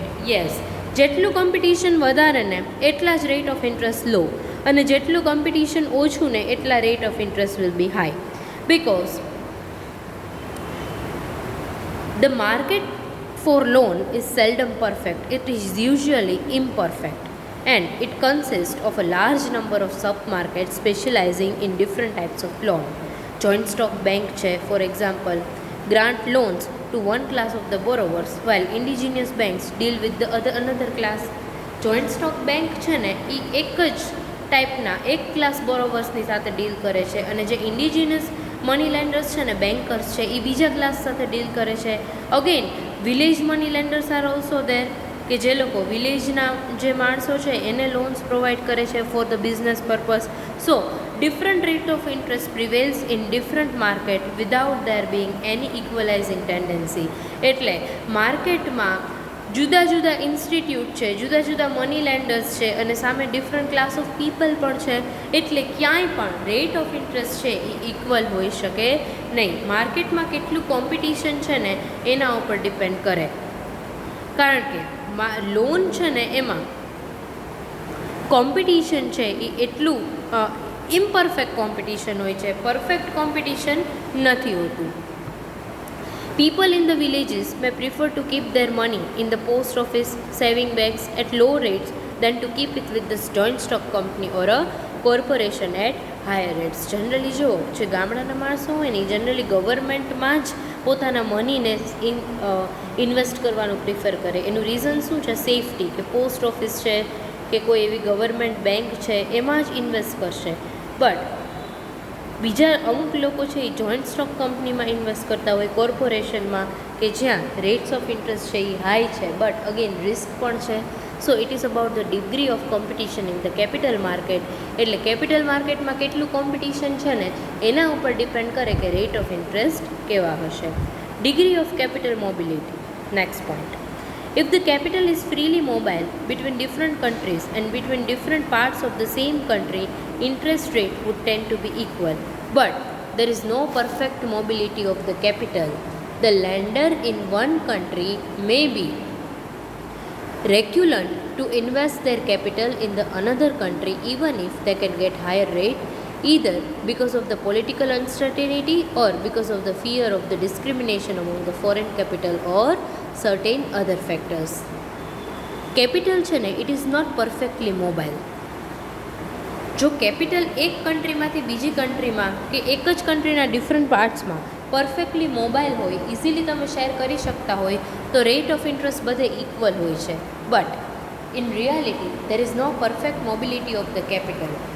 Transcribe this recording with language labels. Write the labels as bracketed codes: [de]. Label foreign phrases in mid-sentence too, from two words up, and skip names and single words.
[gu] યસ, જેટલું કોમ્પિટિશન વધારે ને એટલા જ [en] rate of interest low [gu] અને જેટલું કોમ્પિટિશન ઓછું ને એટલા [en] rate of interest will be high. Because the market for loan is seldom perfect. It is usually imperfect and it consists of a large number of sub-markets specializing in different types of loan. Joint stock bank છે for example grant loans to one class of the borrowers while indigenous banks deal with the another class. joint stock bank [gu] છે ને એ એક જ ટાઈપના એક ક્લાસ બોરોવર્સની સાથે ડીલ કરે છે અને જે [en] indigenous money lenders [gu] છે ને બેન્કર્સ છે એ બીજા ક્લાસ સાથે ડીલ કરે છે. [en] again village money lenders are also there [gu] કે જે લોકો વિલેજના જે માણસો છે એને [en] loans provide [gu] કરે છે [en] for the business purpose. સો different rate of interest prevails in different market without there being any equalizing tendency. [gu] એટલે માર્કેટમાં જુદા જુદા ઇન્સ્ટિટ્યૂટ છે, જુદા જુદા [en] money lenders [gu] છે અને સામે [en] different class of people [gu] પણ છે. એટલે ક્યાંય પણ [en] rate of interest [gu] છે એ ઇક્વલ હોઈ શકે નહીં. માર્કેટમાં કેટલું કોમ્પિટિશન છે ને એના ઉપર ડિપેન્ડ કરે. કારણ કે લોન છે ને એમાં કોમ્પિટિશન છે એ એટલું [en] imperfect competition [gu] હોય છે, [en] perfect competition [gu] નથી હોતું. [en] People in the villages may prefer to keep their money in the post office saving banks at low rates than to keep it with the joint stock company or a corporation at higher rates. [gu] જનરલી જો જે ગામડાના માણસો હોય ને જનરલી ગવર્મેન્ટમાં જ પોતાના મનીને ઇન્વેસ્ટ કરવાનું પ્રિફર કરે. એનું રીઝન શું છે? સેફટી, કે [en] post office [gu] છે કે કોઈ એવી [en] government bank [gu] છે એમાં જ ઇન્વેસ્ટ કરશે. બટ બીજા અમુક લોકો છે એ જોઈન્ટ સ્ટોક કંપનીમાં ઇન્વેસ્ટ કરતા હોય, કોર્પોરેશનમાં, કે જ્યાં [en] rates of interest [gu] છે એ હાઈ છે [en] but again risk [gu] પણ છે. [en] So it is about the degree of competition in the capital market. [gu] એટલે કેપિટલ માર્કેટમાં કેટલું કોમ્પિટિશન છે ને એના ઉપર ડિપેન્ડ કરે કે [en] rate of interest [gu] કેવા હશે. [en] Degree of capital mobility. Next point. If the capital is freely mobile between different countries and between different parts of the same country, interest rate would tend to be equal. But there is no perfect mobility of the capital. The lender in one country may be reluctant to invest their capital in the another country even if they can get higher rate either because of the political uncertainty or because of the fear of the discrimination among the foreign capital or certain other factors. Capital [gu] છે ને [en] it is not perfectly mobile. [gu] જો કેપિટલ એક કન્ટ્રીમાંથી બીજી કન્ટ્રીમાં કે એક જ કન્ટ્રીના ડિફરન્ટ પાર્ટ્સમાં [en] perfectly mobile [gu] હોય, ઇઝીલી તમે શેર કરી શકતા હોય, તો [en] rate of interest [gu] બધે ઇક્વલ હોય છે. [en] But in reality there is no perfect mobility of the capital.